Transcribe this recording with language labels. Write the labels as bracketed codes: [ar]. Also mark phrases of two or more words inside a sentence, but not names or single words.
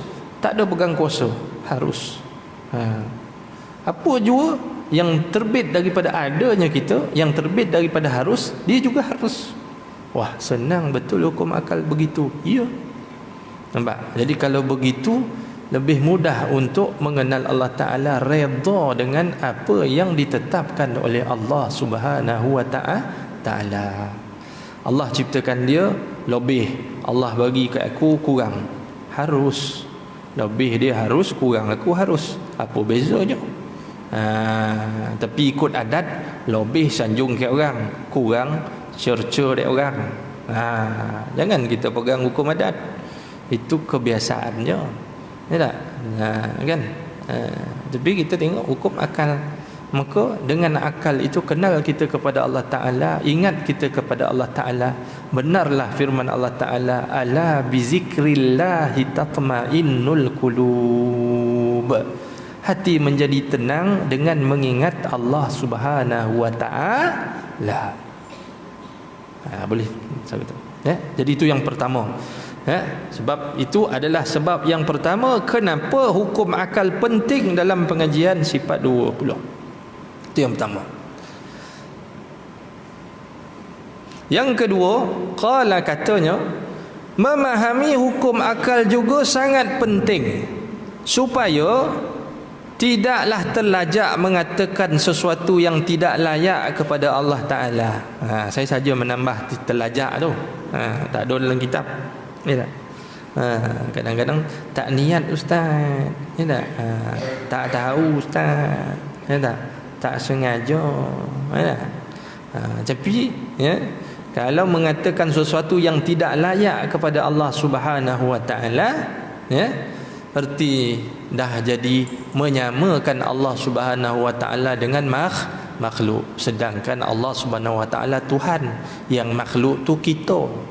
[ms] Tak ada pegang kuasa harus. Apa jua yang terbit daripada adanya kita, yang terbit daripada harus, dia juga harus. Wah, senang betul hukum akal begitu. Ya. Nampak? Jadi kalau begitu lebih mudah untuk mengenal Allah Ta'ala, redha dengan apa yang ditetapkan oleh Allah [ar] سبحانه وتعالى. [ms] Allah ciptakan dia lebih, Allah bagi kat aku kurang. Harus. Lebih dia harus, kurang aku harus. Apa bezanya? Tapi ikut adat, lebih sanjung ke orang, kurang cerca dia orang. Jangan kita pegang hukum adat. Itu kebiasaannya. Ya tak? Kan? Tapi kita tengok hukum akal. Maka dengan akal itu kenal kita kepada Allah Ta'ala, ingat kita kepada Allah Ta'ala. Benarlah firman Allah Ta'ala, [ar] ألا بذكر الله تطمئن القلوب. [ms] Hati menjadi tenang dengan mengingat Allah [ar] سبحانه وتعالى. [ms] Boleh sabit. Ya? Jadi itu yang pertama. Sebab itu adalah sebab yang pertama kenapa hukum akal penting dalam pengajian sifat 20. Itu yang pertama. Yang kedua, qala katanya, memahami hukum akal juga sangat penting supaya tidaklah terlajak mengatakan sesuatu yang tidak layak kepada Allah Ta'ala. Saya saja menambah terlajak tu. Tak ada dalam kitab. Ya tak? Kadang-kadang tak niat ustaz. Ya tak? Tak tahu ustaz. Ya tak? Tak sengaja. Ya tak? Tapi ya, kalau mengatakan sesuatu yang tidak layak kepada Allah [ar] سبحانه وتعالى, [ms] ya, erti dah jadi menyamakan Allah [ar] سبحانه وتعالى [ms] dengan makhluk, sedangkan Allah [ar] سبحانه وتعالى [ms] Tuhan, yang makhluk tu kita.